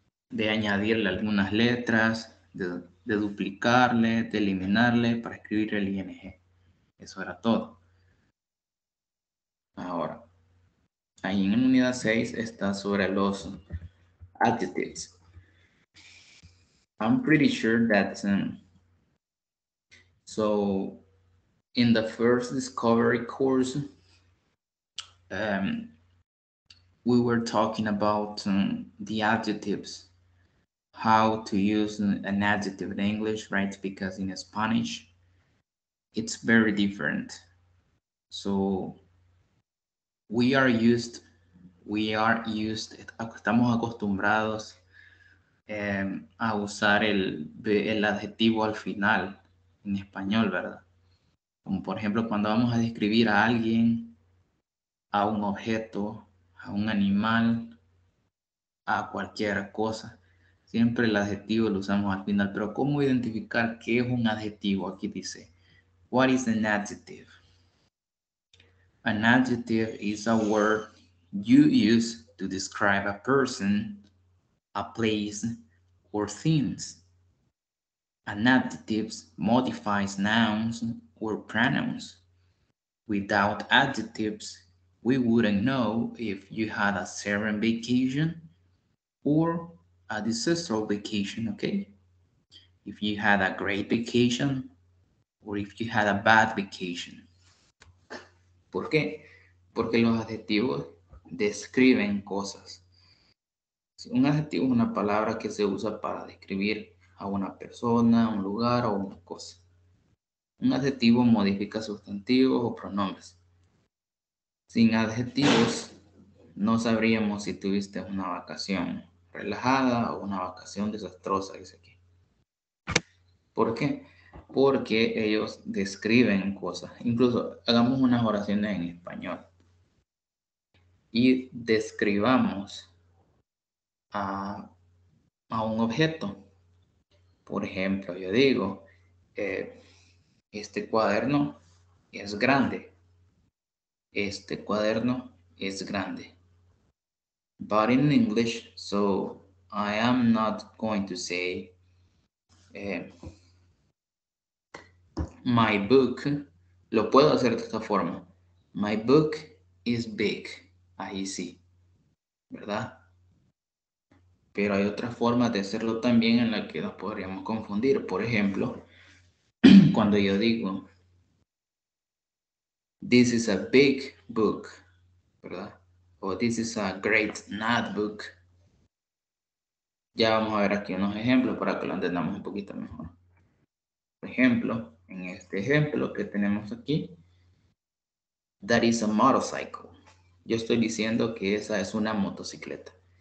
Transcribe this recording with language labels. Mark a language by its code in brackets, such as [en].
[es] De añadirle algunas letras, de duplicarle, de eliminarle para escribir el ing. Eso era todo. Ahora, ahí en unidad 6 está sobre los adjectives. [en] I'm pretty sure that so in the first discovery course, we were talking about the adjectives, how to use an adjective in English, right? Because in Spanish, it's very different. [es] So we are used, estamos acostumbrados a usar el adjetivo al final en español, ¿verdad? Como por ejemplo cuando vamos a describir a alguien, a un objeto, a un animal, a cualquier cosa. Siempre el adjetivo lo usamos al final, pero ¿cómo identificar qué es un adjetivo? [en] Aquí dice, what is an adjective? An adjective is a word you use to describe a person, a place, or things. An adjective modifies nouns or pronouns. Without adjectives, we wouldn't know if you had a serene vacation or a disastrous vacation, okay? If you had a great vacation or if you had a bad vacation. [es] ¿Por qué? Porque los adjetivos describen cosas. Un adjetivo es una palabra que se usa para describir a una persona, un lugar o una cosa. Un adjetivo modifica sustantivos o pronombres. Sin adjetivos, no sabríamos si tuviste una vacación relajada o una vacación desastrosa, dice aquí. ¿Por qué? Porque ellos describen cosas. Incluso hagamos unas oraciones en español y describamos a un objeto. Por ejemplo, yo digo, este cuaderno es grande. Este cuaderno es grande. [en] But in English, so I am not going to say my book. [es] Lo puedo hacer de esta forma. My book is big. Ahí sí, ¿verdad? Pero hay otras formas de hacerlo también en la que nos podríamos confundir. Por ejemplo, cuando yo digo, this is a big book, ¿verdad? [en] O this is a great notebook. [es] Ya vamos a ver aquí unos ejemplos para que lo entendamos un poquito mejor. Por ejemplo, en este ejemplo que tenemos aquí, that is a motorcycle. Yo estoy diciendo que esa es una motocicleta.